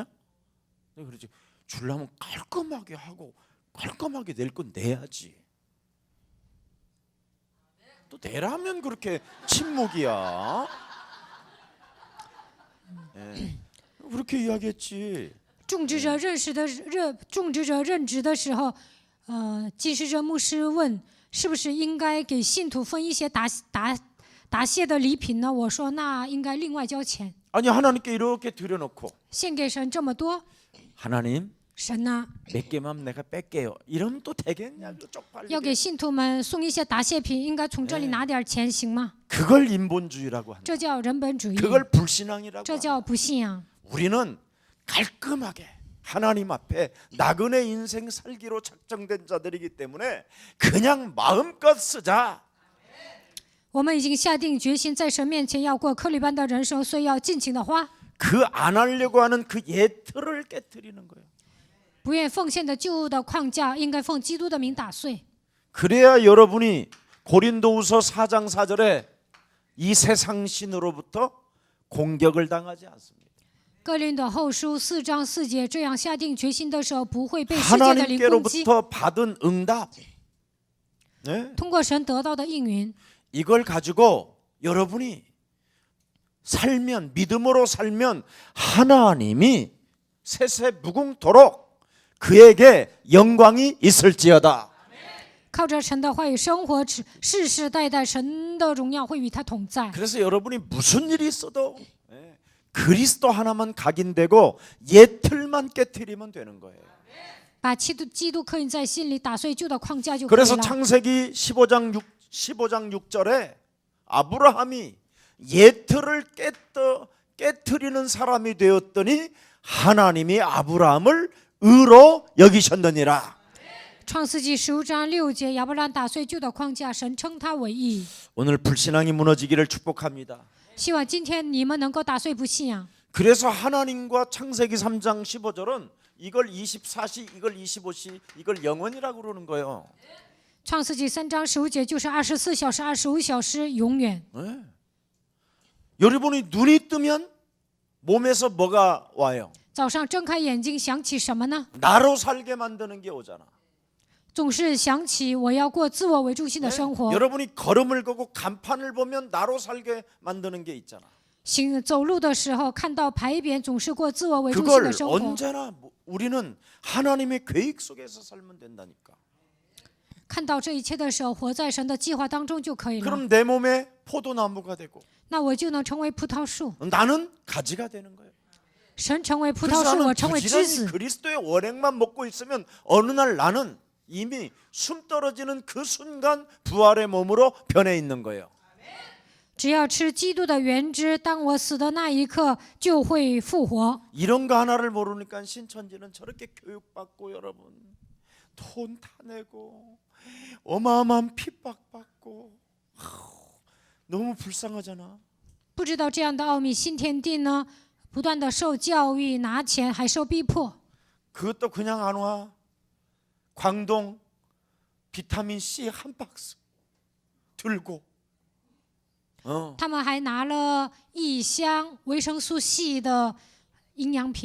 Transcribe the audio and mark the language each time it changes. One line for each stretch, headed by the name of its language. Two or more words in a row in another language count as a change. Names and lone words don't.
Korean: 내가 그러지 주려면 깔끔하게 하고 깔끔하게 낼 건 내야지. 또 내라면 그렇게 침묵이야. 그렇게 이야기했지.
Chinese: 种植者任职的时候，祭司者牧师问，是不是应该给信徒分一些答谢的礼品呢？我说那应该另外交钱。
Korean: 아니 하나님께 이렇게 드려놓고
Chinese: 献给神这么多，
Korean: 하나님
Chinese: 神呢
Korean: 몇 개만 내가 뺄게요. 이러면 또 되겠냐?
Chinese: 要
Korean: 쪽팔리게.
Chinese: 给信徒们送一些答谢品，应该从这里拿点钱行吗？
Korean: 그걸 인본주의라고 한다.
Chinese: 这叫人本主义，
Korean: 그걸 불신앙이라고
Chinese: 这
Korean: 한다.
Chinese: 叫不信仰。
Korean: 우리는 깔끔하게 하나님 앞에 나그네 인생 살기로 작정된 자들이기 때문에 그냥 마음껏 쓰자.
Chinese: 我们已经下定决心，在神面前要过克利般的人生，所以要尽情的花。
Korean: 그 안 하려고 하는 그 예틀을 깨뜨리는 거예요.
Chinese: 不愿奉献的旧的框架，应该奉基督的名打碎。
Korean: 그래야 여러분이 고린도후서 4장 4절에 이 세상 신으로부터 공격을 당하지 않습니다.
Chinese: 哥林多后书4章4节，这样下定决心的时候，不会被世界的灵攻击。
Korean: 하나님께로부터 받은 응답, 네?
Chinese: 通过神得到的应允，
Korean: 이걸 가지고 여러분이 살면 믿음으로 살면 하나님이 세세 무궁토록 그에게 영광이 있을지어다.
Chinese: 靠着神的话语生活，世世代代神的荣耀会与他同在。
Korean: 그래서 여러분이 무슨 일이 있어도 그리스도 하나만 각인되고 예틀만 깨트리면 되는 거예요.
Chinese: 把基督刻印在心里，打碎旧的框架就可以
Korean: 그래서
Chinese: 了。
Korean: 창세기 15장 15장 6절에 아브라함이 예틀을 깨뜨리는 사람이 되었더니 하나님이 아브라함을 의로 여기셨느니라.
Chinese: 创世纪15章6节，亚伯兰打碎旧的框架，神称他为义。
Korean: 오늘 불신앙이 무너지기를 축복합니다.
Chinese: 希望今天你们能够打碎不信仰。
Korean: 그래서 하나님과 창세기 3장 15절은 이걸 24시, 이걸 25시, 이걸 영원이라고 그러는 거예요.
Chinese: 创世纪3章15节就是24小时、25小时，永远。
Korean: 네. 여러분이 눈이 뜨면 몸에서 뭐가 와요?
Chinese: 早上睁开眼睛，想起什么呢？
Korean: 나로 살게 만드는 게 오잖아.
Chinese: 总是想起我要过自我为中心的生活。
Korean: 여러분이 걸음을 걷고 간판을 보면 나로 살게 만드는 게 있잖아.
Chinese: 走路的时候看到牌匾，总是过自我为中心
Korean: 그걸
Chinese: 的生活。
Korean: 언제나 우리는 하나님의 계획 속에서 살면 된다니까.
Chinese: 看到这一切的时候，活在神的计划当中就可以了。
Korean: 그럼 내 몸에 포도나무가 되고
Chinese: 那我就能成为葡萄树，
Korean: 나는 가지가 되는 거예요.
Chinese: 神成为葡
Korean: 그래서
Chinese: 萄树，
Korean: 나는
Chinese: 我成为枝
Korean: 부지런히
Chinese: 子。
Korean: 그리스도의 원액만 먹고 있으면 어느 날 나는 이미 숨 떨어지는 그 순간 부활의 몸으로 변해 있는 거예요.
Chinese: 只要吃基督的原汁，当我死的那一刻就会复活。
Korean: 이런 거 하나를 모르니까 신천지는 저렇게 교육받고 여러분 돈 타내고 어마어마한 핍박받고 너무 불쌍하잖아.
Chinese: 不知道这样的奥秘，新天地呢，不断的受教育，拿钱还受逼迫。
Korean: 그것도 그냥 안 와. 광동 비타민 C 한 박스 들고
Chinese: 他们还拿了1箱维生素 C 的营养品。